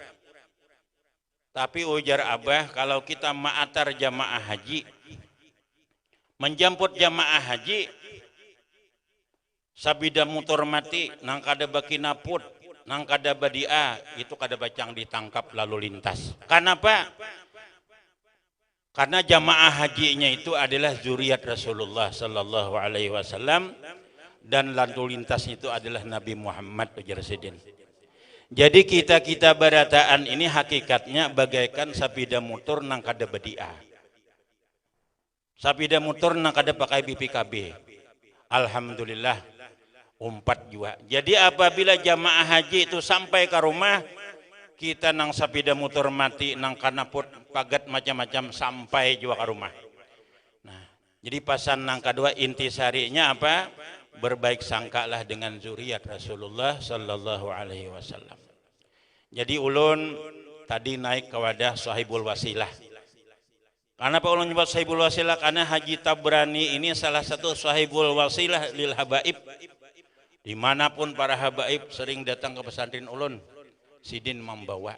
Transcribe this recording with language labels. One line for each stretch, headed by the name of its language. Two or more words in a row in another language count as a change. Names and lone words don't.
Banjar: Tapi ujar Abah, kalau kita ma'atar jamaah haji, menjemput jamaah haji, sabida mutur mati, nang kada bakinaput, nang kada badia, itu kada bacang ditangkap lalu lintas. Kenapa? Karena jamaah hajinya itu adalah zuriat Rasulullah
Arabic: صلى الله عليه وسلم
Banjar: dan lalu lintasnya itu adalah Nabi Muhammad ujar Sidin. Jadi kita barataan ini hakikatnya bagaikan sabida mutur nang kada badia. Sabida mutur nang kada pakai BPKB. Alhamdulillah umpat juga. Jadi apabila jamaah haji itu sampai ke rumah, kita nang sabida mutur mati nang kanaput pagat macam-macam sampai juga ke rumah. Nah, jadi pasan nang kedua intisarinya apa? Berbaik sangkalah dengan zuriat Rasulullah
Arabic: صلى الله عليه وسلم.
Banjar: Jadi ulun tadi naik ke wadah
Arabic: صاحب الوسيلة.
Banjar: Kenapa ulun nyebut
Arabic: صاحب الوسيلة?
Banjar: Karena Haji Tabrani ini salah satu
Arabic: صاحب الوسيلة للحبائب.
Banjar: Dimanapun para habaib sering datang ke pesantren ulun, Sidin membawa.